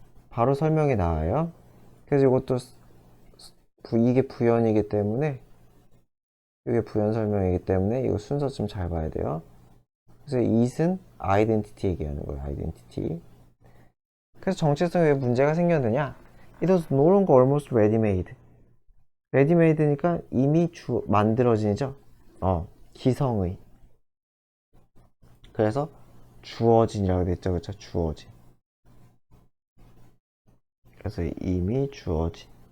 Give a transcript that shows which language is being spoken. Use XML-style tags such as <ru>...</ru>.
<ko>바로 설명이 나와요. 그래서 이것도 이게 부연이기 때문에 이게 부연 설명이기 때문에 이거 순서 좀 잘 봐야 돼요. 그래서 it은 아이덴티티 얘기하는 거예요. 아이덴티티. 그래서 정체성에 왜 문제가 생겼느냐?</ko> <en>It was no longer almost ready-made.</en> <ko>ready-made니까 이미 만들어진이죠. 기성의. 그래서 주어진이라고 됐죠. 그렇죠? 주어진. 그래서 이미 주어진.</ko>